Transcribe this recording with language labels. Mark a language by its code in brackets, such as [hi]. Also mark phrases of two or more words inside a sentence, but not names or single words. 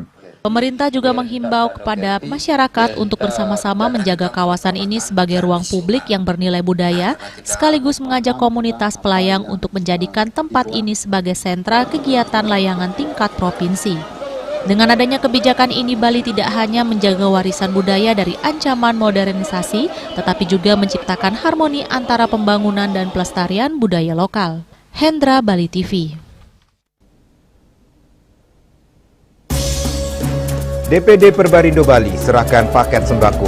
[id] Pemerintah juga menghimbau kepada masyarakat untuk bersama-sama menjaga kawasan ini sebagai ruang publik yang bernilai budaya, sekaligus mengajak komunitas pelayang untuk menjadikan tempat ini sebagai sentra kegiatan layangan tingkat provinsi. Dengan adanya kebijakan ini, Bali tidak hanya menjaga warisan budaya dari ancaman modernisasi, tetapi juga menciptakan harmoni antara pembangunan dan pelestarian budaya lokal. Hendra, Bali TV. DPD Perbarindo Bali serahkan paket sembako.